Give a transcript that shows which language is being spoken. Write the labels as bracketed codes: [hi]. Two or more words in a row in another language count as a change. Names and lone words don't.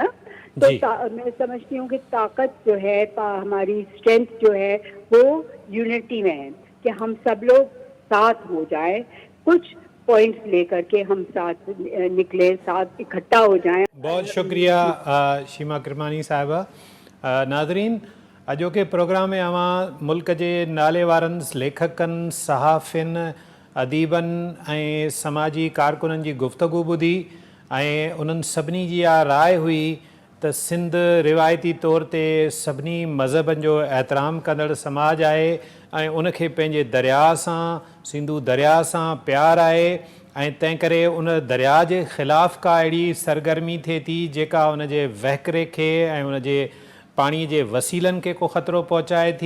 [ur] تو میں سمجھتی ہوں کہ طاقت جو ہے, ہماری اسٹرینتھ جو ہے وہ یونٹی میں ہے, کہ ہم سب لوگ ساتھ ہو جائیں, کچھ پوائنٹس لے کر کے ہم ساتھ نکلیں, ساتھ اکٹھا ہو جائیں. بہت شکریہ شیما کرمانی صاحبہ. [sd] ناظرین, اجو کے پروگرام میں اوہاं ملک کے نالے وارن لیکھکن, صحافین, ادیبن ऐं समाजी कारकुननि जी गुफ़्तगू ॿुधी, ऐं उन्हनि सभिनी जी इहा राय हुई त सिंध रिवायती तौर ते सभिनी मज़हबनि जो एहतराम कंदड़ समाज आहे, ऐं उनखे पंहिंजे दरिया सां, सिंधू दरिया सां प्यार आहे, ऐं तंहिं करे उन दरिया जे ख़िलाफ़ु का अहिड़ी सरगर्मी थिए थी जेका उन जे वहिकिरे खे ऐं उन जे पाणीअ जे वसीलनि खे को ख़तरो पहुचाए थी.